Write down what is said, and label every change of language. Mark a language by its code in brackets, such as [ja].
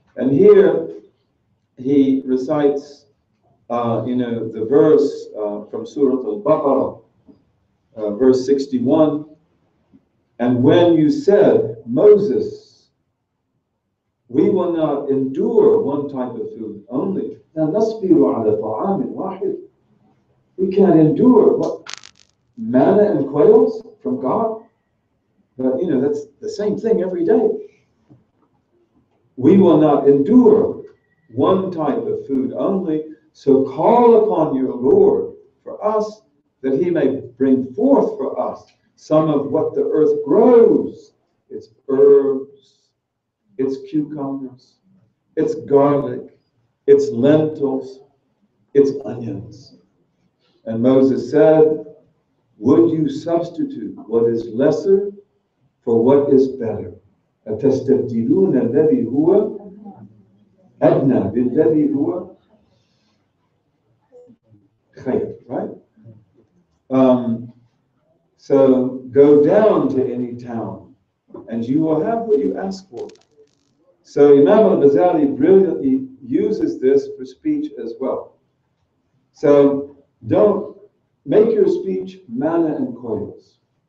[en] And here he recites, the verse from Surah Al-Baqarah, verse 61. And when you said, Moses, we will not endure one type of food only. [ar] Now, نَصْبِرُ عَلَى طَعَامٍ وَاحِدٍ. [en] We can't endure what? Manna and quails from God? But, that's the same thing every day. We will not endure one type of food only, so call upon your Lord for us, that he may bring forth for us some of what the earth grows, its herbs, its cucumbers, its garlic, its lentils, its onions. And Moses said, would you substitute what is lesser for what is better? [ar] أَتَسْتَبْدِلُونَ الَّذِي هُوَ أَدْنَى بِالَّذِي هُوَ خَيْرٌ, right? [en] So go down to any town and you will have what you ask for. So Imam al-Ghazali brilliantly uses this for speech as well. So don't make your speech manna and quails.